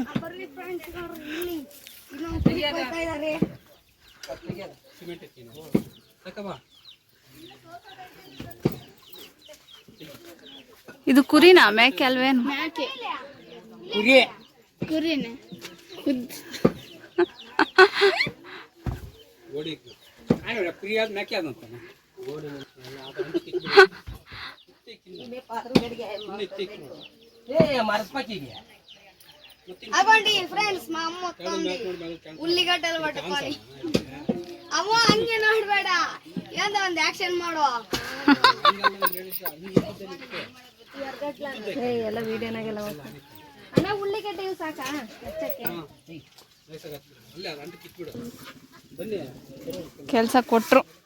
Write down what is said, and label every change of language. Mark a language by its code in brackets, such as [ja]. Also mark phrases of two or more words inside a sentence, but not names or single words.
[kn] ಇದು ಕುರಿನಾ ಮೇಕೆ ಅಲ್ವೇನು? ಕುರಿನೇ. [te] అవ్వండి ఫ్రెండ్స్, మా అమ్మ ఉల్లిగడ్డలు పట్టుకొని [kn] ಅಮ್ಮ ಹಂಗೆ ನೋಡ್ಬೇಡ, ಏನೋ ಒಂದು ಆಕ್ಷನ್ ಮಾಡುವ. ಎಲ್ಲ ವಿಡಿಯೋನಾಗೆಲ್ಲ ಅಣ್ಣ ಉಳ್ಳಿಗಡ್ಡೆ ಸಾಕಾ ಹೆಚ್ಚಕ್ಕೆ? ಕೆಲಸ ಕೊಟ್ರು.